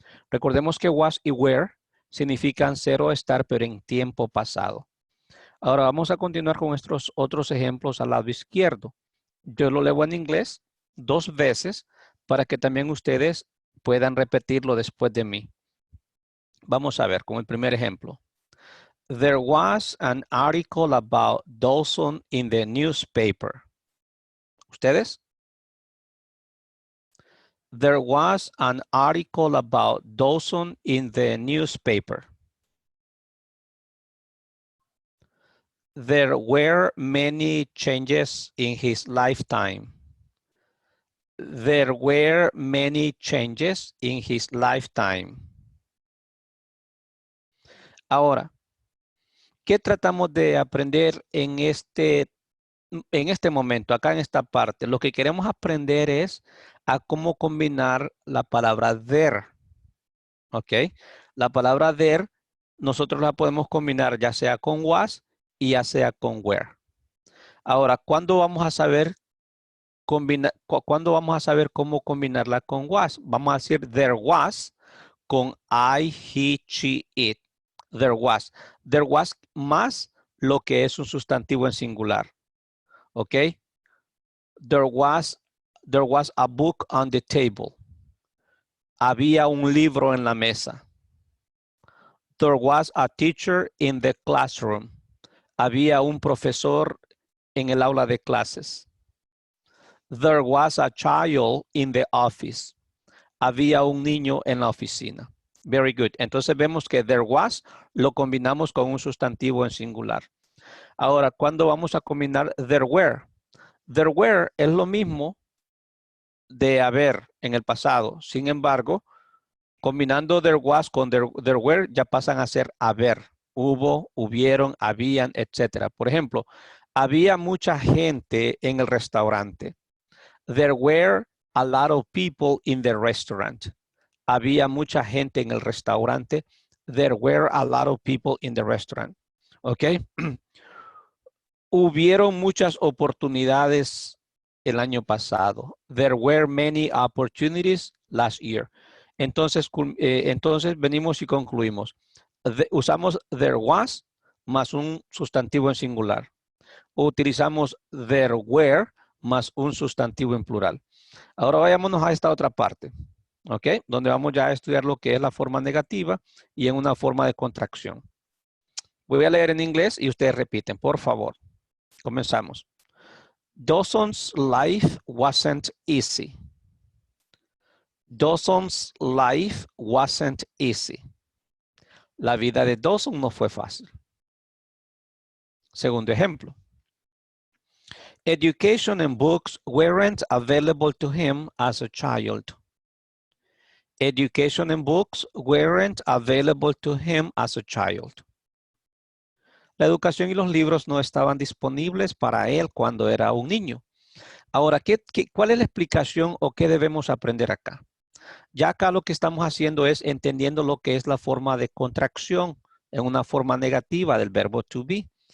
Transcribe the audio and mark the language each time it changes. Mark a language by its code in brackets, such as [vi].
[es] Recordemos que was y were significan ser o estar, pero en tiempo pasado. Ahora vamos a continuar con estos otros ejemplos al lado izquierdo. Yo lo leo en inglés 2 veces para que también ustedes puedan repetirlo después de mí. Vamos a ver con el primer ejemplo. [en] There was an article about Dawson in the newspaper. [es] ¿Ustedes? [en] There was an article about Dawson in the newspaper. There were many changes in his lifetime. There were many changes in his lifetime. [es] Ahora, ¿qué tratamos de aprender en este momento, acá en esta parte? Lo que queremos aprender es a cómo combinar la palabra there. ¿Ok? La palabra there, nosotros la podemos combinar ya sea con was y ya sea con were. Ahora, ¿cuándo vamos a saber cómo combinarla con was? Vamos a decir there was con I, he, she, it. [en] There was. [es] There was más lo que es un sustantivo en singular. ¿Ok? [en] There was a book on the table. [es] Había un libro en la mesa. [en] There was a teacher in the classroom. [es] Había un profesor en el aula de clases. [en] There was a child in the office. [es] Había un niño en la oficina. [en] Very good. [es] Entonces vemos que there was lo combinamos con un sustantivo en singular. Ahora, ¿cuándo vamos a combinar there were? There were es lo mismo de haber en el pasado. Sin embargo, combinando there was con there were ya pasan a ser haber. Hubo, hubieron, habían, etc. Por ejemplo, había mucha gente en el restaurante. [en] There were a lot of people in the restaurant. [es] Había mucha gente en el restaurante. [en] There were a lot of people in the restaurant. ¿Ok? [es] Hubieron muchas oportunidades el año pasado. [en] There were many opportunities last year. [es] Entonces venimos y concluimos. Usamos there was más un sustantivo en singular. Utilizamos there were más un sustantivo en plural. Ahora vayámonos a esta otra parte, ¿ok? Donde vamos ya a estudiar lo que es la forma negativa y en una forma de contracción. Voy a leer en inglés y ustedes repiten, por favor. Comenzamos. [en] Dawson's life wasn't easy. Dawson's life wasn't easy. [es] La vida de Dawson no fue fácil. Segundo ejemplo. [en] Education and books weren't available to him as a child. Education and books weren't available to him as a child. [es] La educación y los libros no estaban disponibles para él cuando era un niño. Ahora, ¿cuál es la explicación o qué debemos aprender acá? Ya acá lo que estamos haciendo es entendiendo lo que es la forma de contracción en una forma negativa del verbo to be.